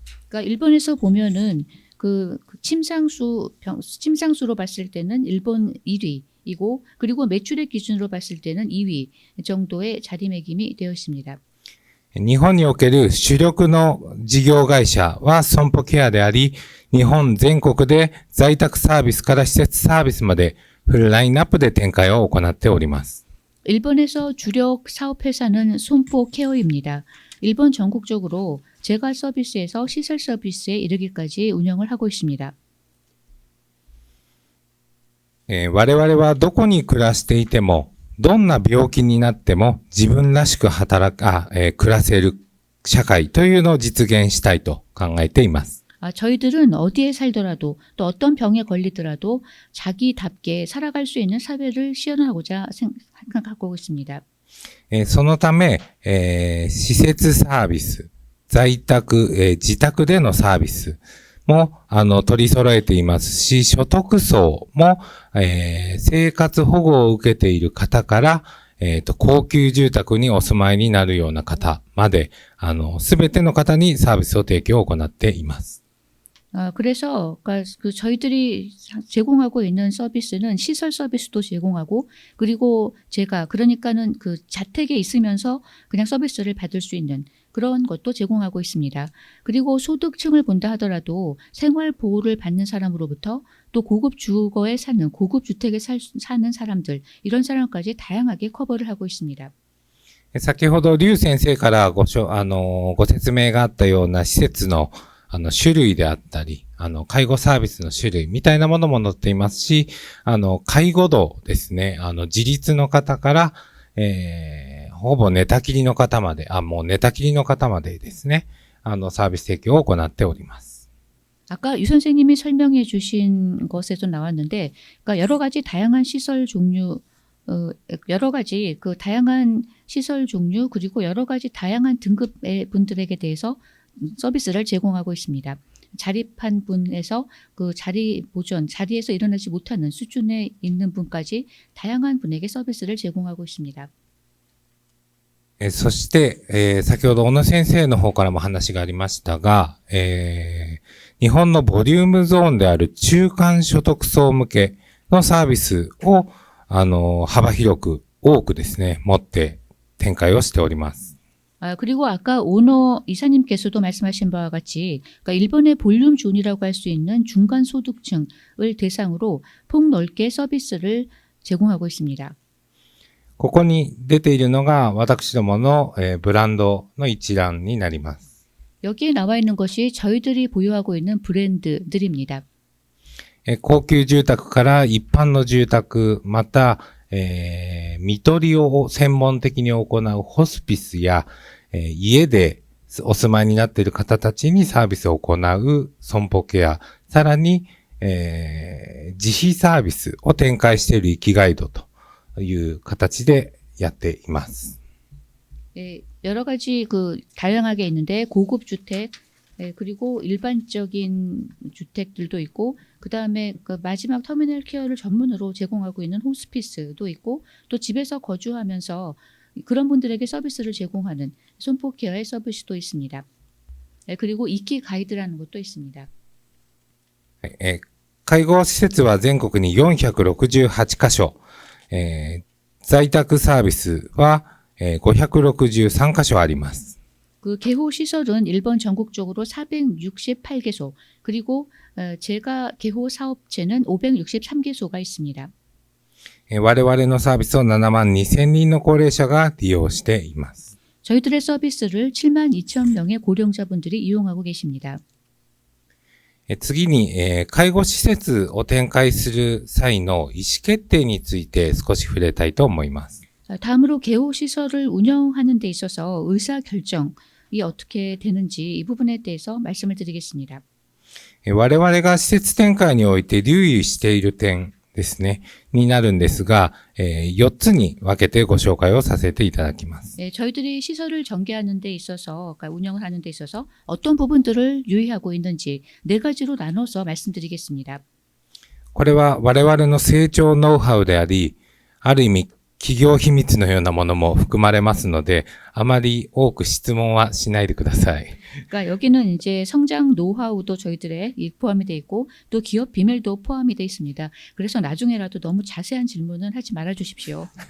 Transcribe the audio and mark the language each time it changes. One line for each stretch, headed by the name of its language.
Korean: 그러니까 일본에서 보면은 그 침상수로 봤을 때는 일본 1위이고 그리고 매출액 기준으로 봤을 때는 2위 정도의 자리매김이 되어 있습니다.
Japanese: 日本における主力の事業会社は損保ケアであり、日本全国で在宅サービスから施設サービスまでフルラインナップで展開を行っております。
Korean: 일본에서 주력 사업 회사는 손보 케어입니다. 일본 전국적으로 재가 서비스에서 시설 서비스에 이르기까지 운영을 하고 있습니다.
Japanese: 我々はどこに暮らしていても、どんな病気になっても自分らしく暮らせる社会というのを実現したいと考えています。
Korean: 저희들은 어디에 살더라도 또 어떤 병에 걸리더라도 자기답게 살아갈 수 있는 사회를 시연하고자 생각하고 있습니다.
Japanese: そのため、施設サービス、自宅でのサービスも取り揃えていますし、所得層も、生活保護を受けている方から、高級住宅にお住まいになるような方まで、すべての方にサービスを提供を行っています。
Korean: 그래서 저희들이 제공하고 있는 서비스는 시설 서비스도 제공하고 그리고 그러니까는 그 자택에 있으면서 그냥 서비스를 받을 수 있는 그런 것도 제공하고 있습니다. 그리고 소득층을 본다 하더라도 생활 보호를 받는 사람으로부터 또 고급 주거에 사는 고급 주택에 사는 사람들 이런 사람까지 다양하게 커버를 하고 있습니다.
Japanese: 先ほど劉先生からご説明があったような施設の種類であったり、介護サービスの種類みたいなものも載っていますし、介護度ですね、自立の方から、ほぼ寝たきりの方まで、もう寝たきりの方までですね、サービス提供を行っております。
Korean: 아까 유 선생님이 설명해 주신 것에도 나왔는데, 그러니까 여러 가지 다양한 시설 종류, 여러 가지 그 다양한 시설 종류 그리고 여러 가지 다양한 등급의 분들에게 대해서 서비스를 제공하고 있습니다. 자립한 분에서 그 자리에서 일어나지 못하는 수준에 있는 분까지 다양한 분에게 서비스를 제공하고 있습니다.
Japanese: そして、先ほど小野先生の方からも話がありましたが、日本のボリュームゾーンである中間所得層向けのサービスを、幅広く多くですね、持って展開をしております。
Korean: 그리고 아까 오너 이사님께서도 말씀하신 바와 같이 그러니까 일본의 볼륨 존이라고 할 수 있는 중간 소득층을 대상으로 폭넓게 서비스를 제공하고 있습니다.
Japanese: ここに出ているのが私どもの、ブランドの一覧になります。
Korean: 여기에 나와 있는 것이 저희들이 보유하고 있는 브랜드들입니다.
Japanese: 高級住宅から一般の住宅、また、看取りを専門的に行うホスピスや、家でお住まいになっている方たちにサービスを行う損保ケア、さらに、自費サービスを展開している生きガイドという形でやっています。
Korean: 여러 가지 다양하게 있는데 고급 주택, 그리고 일반적인 주택들도 있고 그다음에 마지막 터미널 케어를 전문으로 제공하고 있는 호스피스도 있고 또 집에서 거주하면서 그런 분들에게 서비스를 제공하는 손포 케어의 서비스도 있습니다. 그리고 이키 가이드라는 것도 있습니다.
Japanese: 介護施設は全国に468カ所、在宅サービスは563カ所あります。
Korean: 그 개호 시설은 일본 전국적으로 468개소 그리고 제가 개호 사업체는 563개소가 있습니다.
Japanese: 我々のサービスを72,000人の高齢者が利用しています。
Korean: 저희들의 서비스를 72,000명의 고령자분들이 이용하고 계십니다.
Japanese: 次に、介護施設を展開する際の意思決定について少し触れたいと思います。
Korean: 다음으로 개호 시설을 운영하는 데 있어서 의사 결정이 어떻게 되는지 이 부분에 대해서 말씀을 드리겠습니다.
Japanese: 我々が施設展開において留意している点ですね、になるんですが、4つに分けてご紹介をさせていただきます。
Korean: 저희들이 시설을 전개하는 데 있어서, 그러니까 운영을 하는 데 있어서 어떤 부분들을 유의하고 있는지 4가지로 나눠서 말씀드리겠습니다.
Japanese: これは我々の成長ノウハウであり、ある意味企業秘密のようなものも含まれますので、あまり多く質問はしないでください。
Korean: 그러니까 여기는 이제 성장 노하우도 저희들의 포함이 돼 있고 또 기업 비밀도 포함이 돼 있습니다. 그래서 나중에라도 너무 자세한 질문은 하지 말아 주십시오.